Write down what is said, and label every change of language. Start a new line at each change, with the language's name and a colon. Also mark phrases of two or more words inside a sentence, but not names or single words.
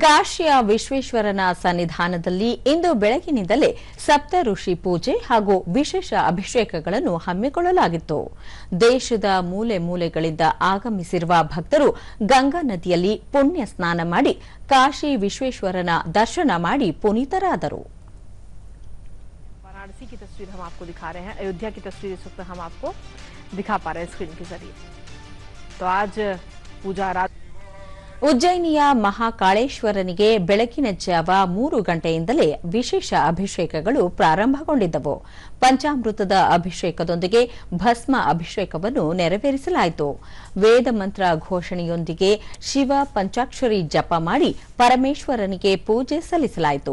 Kannada: ಕಾಶಿಯ ವಿಶ್ವೇಶ್ವರನ ಸನ್ನಿಧಾನದಲ್ಲಿ ಇಂದು ಬೆಳಗಿನಿಂದಲೇ ಸಪ್ತ ಋಷಿ ಪೂಜೆ ಹಾಗೂ ವಿಶೇಷ ಅಭಿಷೇಕಗಳನ್ನು ಹಮ್ಮಿಕೊಳ್ಳಲಾಗಿತ್ತು. ದೇಶದ ಮೂಲೆ ಮೂಲೆಗಳಿಂದ ಆಗಮಿಸಿರುವ ಭಕ್ತರು ಗಂಗಾ ನದಿಯಲ್ಲಿ ಪುಣ್ಯ ಸ್ನಾನ ಮಾಡಿ ಕಾಶಿ ವಿಶ್ವೇಶ್ವರನ ದರ್ಶನ ಮಾಡಿ ಪುನೀತರಾದರು.
Hindi: वाराणसी की तस्वीर हम आपको दिखा रहे हैं, अयोध्या की तस्वीर इस वक्त हम आपको दिखा पा रहे हैं स्क्रीन के जरिए। तो आज पूजा रात
Kannada: ಉಜ್ಜಯಿನಿಯ ಮಹಾಕಾಳೇಶ್ವರನಿಗೆ ಬೆಳಗಿನ ಜಾವ 3 ಗಂಟೆಯಿಂದಲೇ ವಿಶೇಷ ಅಭಿಷೇಕಗಳು ಪ್ರಾರಂಭಗೊಂಡಿದ್ದವು. ಪಂಚಾಮೃತದ ಅಭಿಷೇಕದೊಂದಿಗೆ ಭಸ್ಮ ಅಭಿಷೇಕವನ್ನು ನೆರವೇರಿಸಲಾಯಿತು. ವೇದ ಮಂತ್ರ ಘೋಷಣೆಯೊಂದಿಗೆ ಶಿವ ಪಂಚಾಕ್ಷರಿ ಜಪ ಮಾಡಿ ಪರಮೇಶ್ವರನಿಗೆ ಪೂಜೆ ಸಲ್ಲಿಸಲಾಯಿತು.